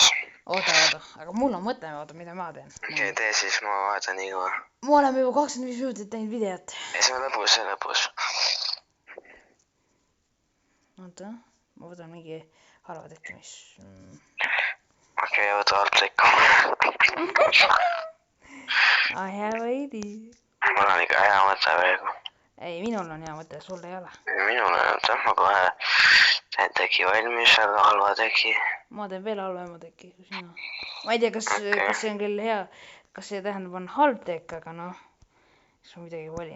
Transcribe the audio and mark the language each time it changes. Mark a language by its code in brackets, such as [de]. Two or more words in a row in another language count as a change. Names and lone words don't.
[et] Oota, aga mul on mõte, mida ma teen. Okei, tee siis, ma vahetan nii kaua. Ma oleme juba 25 minutit teinud videot. Ei, see on lõpus. Oota, ma võtan mingi halva teki, mis... Okei, võta alt tekku. [en] I have a idea. [et] Mul on ikka hea mõte praegu. Ei, minul on hea mõte, sul ei ole. Minul on, ma kohe teen teki valmis, aga halva teki. Ma teen veel halvema teki kui sina. Ma ei tea, kas see on küll hea, kas see tähendab on halb tek, aga noh, kas ma midagi valin.